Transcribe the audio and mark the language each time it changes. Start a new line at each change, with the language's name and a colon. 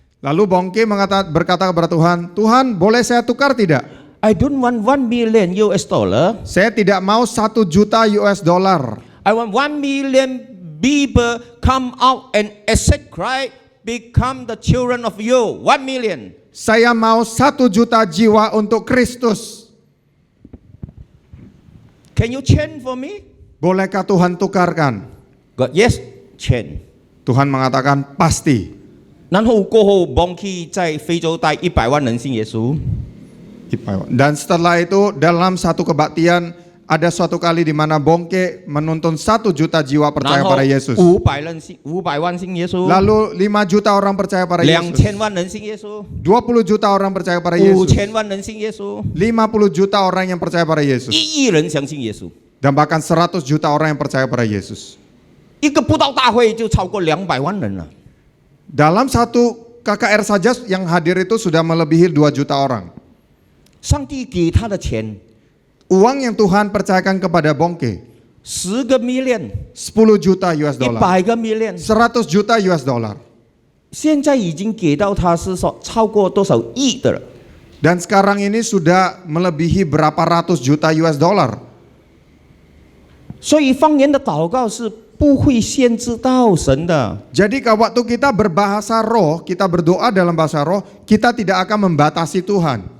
Indonesian: Lalu Bongke berkata kepada Tuhan, Tuhan boleh saya tukar tidak?
English: I don't want 1 million US dollar.
Indonesian: Saya tidak mau 1 juta US dollar.
English: I want 1 million people come out and accept Christ, become the children of you. 1 million.
Indonesian: Saya mau 1 juta jiwa untuk Kristus.
English: Can you change for me?
Indonesian: Bolehkah Tuhan tukarkan?
English: God, yes, change.
Indonesian: Tuhan mengatakan pasti.
Chinese: 然后过后 Bongke 在非洲带100万人信耶稣。
Indonesian: Dan setelah itu dalam satu kebaktian ada suatu kali di mana Bongke menuntun 1 juta jiwa percaya pada Yesus.
Chinese: 500万信耶稣。
Indonesian: Lalu 5 juta orang percaya pada Yesus.
Chinese: 2000万人信耶稣。
Indonesian: 20 juta orang percaya pada Yesus.
Chinese: 5000万人信耶稣。
Indonesian: 50 juta orang yang percaya pada Yesus.
Chinese: 1亿人相信耶稣。
Indonesian: Dan bahkan 100 juta orang yang percaya pada Yesus.
Chinese: 一个布道大会就超过200万人了。
Indonesian: Dalam satu KKR saja yang hadir itu sudah melebihi 2 juta orang.
Chinese: 上帝给他的钱
Indonesian: Uang yang Tuhan percayakan kepada Bongke
Chinese: 10个 million，
Indonesian: 10 juta US dollar,
Chinese: 100个 million，
Indonesian: 100 juta US dollar.
Chinese: 现在已经给到他是说超过多少亿的了。
Indonesian: Dan sekarang ini sudah melebihi berapa ratus juta US dollar.
Chinese: 所以方言的祷告是不会限制到神的。
Indonesian: Jadi kalau waktu kita berbahasa roh, kita berdoa dalam bahasa roh, kita tidak akan membatasi Tuhan.